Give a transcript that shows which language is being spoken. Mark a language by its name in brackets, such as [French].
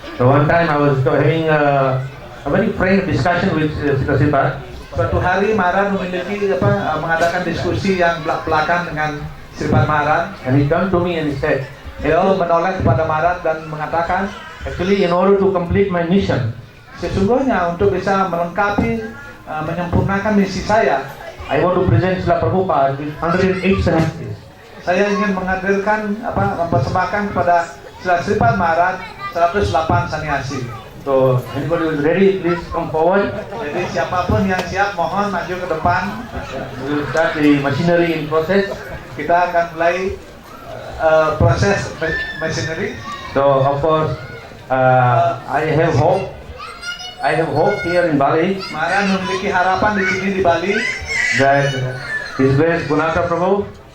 [English] So one time I was having a very frank discussion with Srila Sripad. [Indonesian] Suatu hari Maharaj mengadakan diskusi yang belak-belakan dengan Sripad Maharaj. [English] And he turned to me and he said, [Indonesian] Beliau menoleh kepada Maharaj dan mengatakan, [English] actually in order to complete my mission, [Indonesian] sesungguhnya untuk bisa melengkapi, menyempurnakan misi saya, [English] I want to present Srila Prabhupada with 108 sannyasis. [Indonesian] saya ingin menghadirkan, mempersembahkan kepada Srila Sripad Maharaj 108 sannyasi. [English] So anybody who is ready, please come forward. [Indonesian] Jadi siapapun yang siap, mohon maju ke depan. [English] We will start the machinery in process. [Indonesian] Kita akan mulai proses machinery. [English] So of course, I have hope. I have hope here in Bali [Indonesian] Maharaj memiliki harapan di sini di Bali. [English] that His Grace Gunata Prabhu